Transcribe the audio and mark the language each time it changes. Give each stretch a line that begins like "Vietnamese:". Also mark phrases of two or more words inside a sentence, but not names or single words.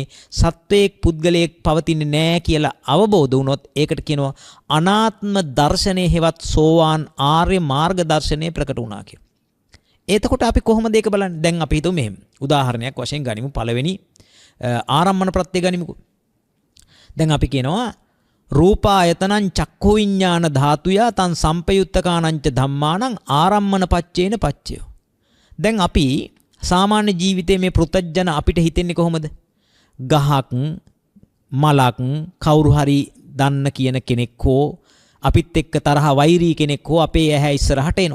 Sinhala: සත්වයේ පුද්ගලයෙක් පවතින්නේ නැහැ කියලා අවබෝධ වුණොත් ඒකට කියනවා අනාත්ම දර්ශනයේ හෙවත් සෝවාන් ආර්ය මාර්ග දර්ශනය ප්‍රකට වුණා කියලා. එතකොට අපි කොහොමද ඒක බලන්නේ? දැන් අපි හිතමු මෙහෙම. උදාහරණයක් වශයෙන් ගනිමු. පළවෙනි ආරම්මන ප්‍රත්‍ය ගනිමුකෝ. දැන් අපි කියනවා
Pali: රූපායතනං චක්ඛු විඤ්ඤාණ ධාතුය තං සම්පයුත්තකානංච ධම්මානං ආරම්මන පච්චේන පච්චයෝ.
Sinhala: දැන් අපි සාමාන්‍ය ජීවිතයේ මේ පෘථජන අපිට හිතෙන්නේ කොහොමද? ගහක් මලක් කවුරු හරි දන්න කියන කෙනෙක් හෝ අපිත් එක්ක තරහ වෛරී කෙනෙක් හෝ අපේ ඇහැ ඉස්සරහට එනවා.